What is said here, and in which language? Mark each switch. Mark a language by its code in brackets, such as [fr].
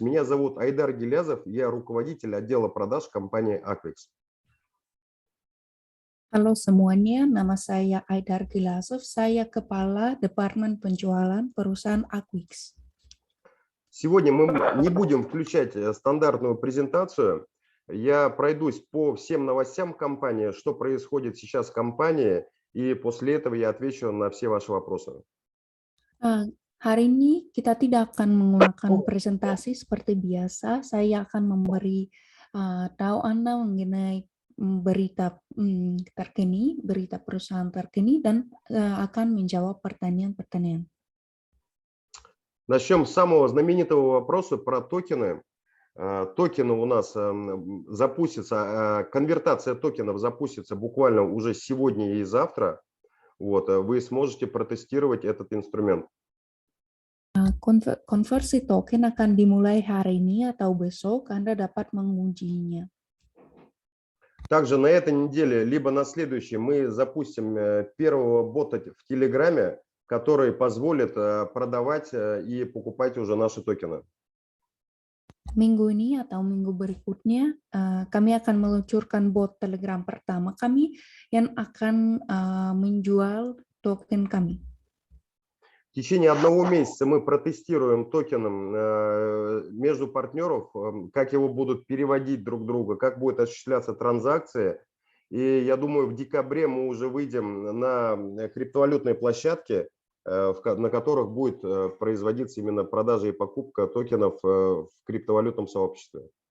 [ru] Меня зовут Айдар Гилязов. Я руководитель отдела продаж компании Aquix. [id] Halo semuanya, nama saya Aidar Gilasov, saya Kepala Departemen Penjualan perusahaan Aquix. [ru] Сегодня мы не будем включать стандартную презентацию. Я пройдусь по всем новостям компании, что происходит сейчас в компании, и после этого я отвечу на все ваши вопросы. [id] Hari ini kita tidak akan menggunakan presentasi seperti biasa. Saya akan memberi tahu Anda mengenai berita terkini, berita perusahaan terkini, dan akan menjawab pertanyaan-pertanyaan. [ru] Начнем с самого знаменитого вопроса про токены. Токены у нас запустятся, конвертация токенов запустится буквально уже сегодня и завтра. Вот, вы сможете протестировать этот инструмент. [id] Konversi token akan dimulai hari ini atau besok, Anda dapat mengujinya. [ru] Также на этой неделе, либо на следующей, мы запустим первого бота в Телеграме, который позволит продавать и покупать уже наши токены. [id] Minggu ini atau minggu berikutnya, kami akan meluncurkan bot Telegram pertama kami yang akan menjual token kami. [ru] В течение одного месяца мы протестируем токеном между партнеров, как его будут переводить друг друга, как будут осуществляться транзакции. И я думаю, в декабре мы уже выйдем на криптовалютные площадки, на которых будет производиться именно продажа и покупка токенов в криптовалютном сообществе.